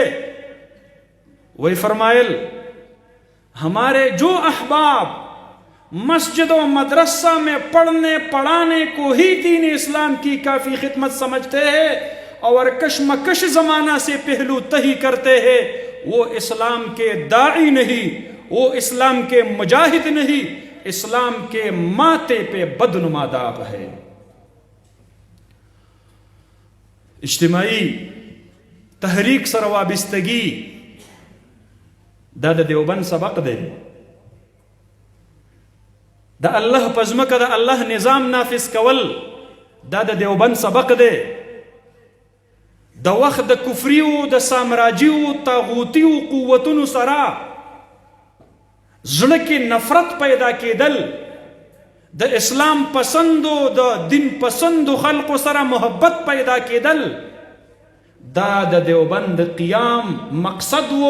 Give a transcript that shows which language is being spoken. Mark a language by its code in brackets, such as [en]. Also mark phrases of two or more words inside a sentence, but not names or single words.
[ur] وہی فرمائل ہمارے جو احباب مسجد و مدرسہ میں پڑھنے پڑھانے کو ہی دین اسلام کی کافی خدمت سمجھتے ہیں اور کشمکش زمانہ سے پہلو تہی کرتے ہیں، وہ اسلام کے داعی نہیں، وہ اسلام کے مجاہد نہیں، اسلام کے ماتھے پہ بدنما داغ ہے. [ps] اجتماعی تحریک سره وابستگی دا د دیوبند سبق دی. د الله په ځمکه د الله نظام نافذ کول دا د دیوبند سبق دی. د وخت د کفریو د سامراجیو طاغوتیو قوتونو سره زړه کې نفرت پیدا کېدل، د اسلام پسندو د دین پسندو خلقو سره محبت پیدا کېدل، دا د دیوبند قیام مقصد وو.